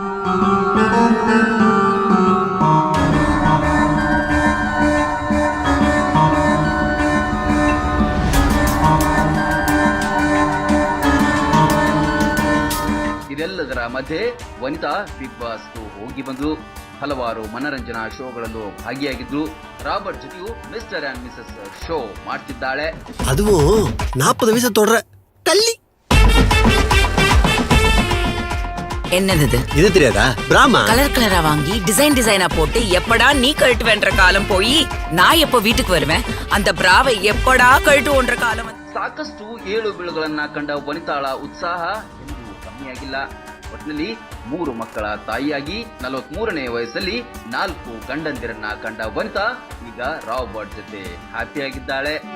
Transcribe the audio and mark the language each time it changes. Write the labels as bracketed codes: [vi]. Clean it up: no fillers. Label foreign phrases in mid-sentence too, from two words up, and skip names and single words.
[kn] ಇದೆಲ್ಲದರ ಮಧ್ಯೆ ವನಿತಾ ಬಿಗ್ ಬಾಸ್ ಹೋಗಿ ಬಂದ್ರು. ಹಲವಾರು ಮನರಂಜನಾ ಶೋಗಳಲ್ಲೂ ಭಾಗಿಯಾಗಿದ್ರು. ರಾಬರ್ಟ್ ಜೊತೆಯೂ ಮಿಸ್ಟರ್ ಅಂಡ್ ಮಿಸಸ್ ಶೋ ಮಾಡ್ತಿದ್ದಾಳೆ. ಅದು 40 ವಯಸ್ಸು ತೊಡ್ರೆ ತಲ್ಲಿ [ta] என்னது இது தெரியாதா? பிராமா கலர் கலரா வாங்கி டிசைன் டிசைனா போட்டு எப்படா நீ கழட்டுவேன்ற காலம் போய் நான் எப்ப வீட்டுக்கு வருவேன், அந்த பிராவை எப்படா கழட்டுவோன்ற ಕಾಲಂ. [kn] ಸಾಕಷ್ಟು ಏಳು ಬೀಳುಗಳನ್ನ ಕಂಡ ವನಿತಾಳ ಉತ್ಸಾಹ ಎಂದೂ ಕಮ್ಮಿಯಾಗಿಲ್ಲ. ಒಟ್ಟಿನಲ್ಲಿ 3 ಮಕ್ಕಳ ತಾಯಿಯಾಗಿ 43ನೇ ವಯಸ್ಸಲ್ಲಿ 4 ಗಂಡಂದಿರನ್ನ ಕಂಡ ವನಿತಾ ಈಗ ರಾಬರ್ಟ್ ಜೊತೆ ಹ್ಯಾಪಿಯಾಗಿದ್ದಾಳೆ.